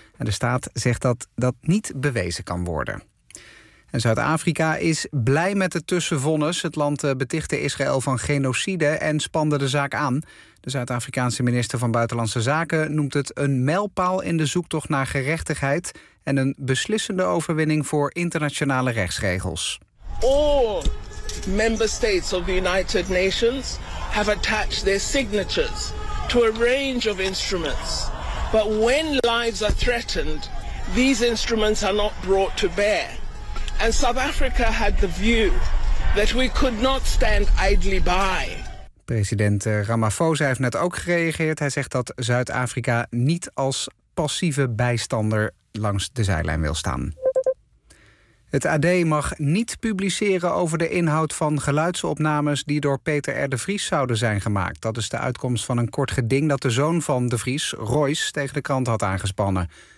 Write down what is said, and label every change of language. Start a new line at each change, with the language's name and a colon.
Dutch: En de staat zegt dat dat niet bewezen kan worden. En Zuid-Afrika is blij met het tussenvonnis. Het land betichtte Israël van genocide en spande de zaak aan. De Zuid-Afrikaanse minister van Buitenlandse Zaken noemt het een mijlpaal in de zoektocht naar gerechtigheid en een beslissende overwinning voor internationale rechtsregels.
English: All member states of the United Nations have attached their signatures to a range of instruments. But when lives are threatened, these instruments are not brought to bear. And South Africa had the view that we could not stand idly by.
Dutch: President Ramaphosa heeft net ook gereageerd. Hij zegt dat Zuid-Afrika niet als passieve bijstander langs de zijlijn wil staan. Het AD mag niet publiceren over de inhoud van geluidsopnames die door Peter R. de Vries zouden zijn gemaakt. Dat is de uitkomst van een kort geding dat de zoon van de Vries, Royce, tegen de krant had aangespannen.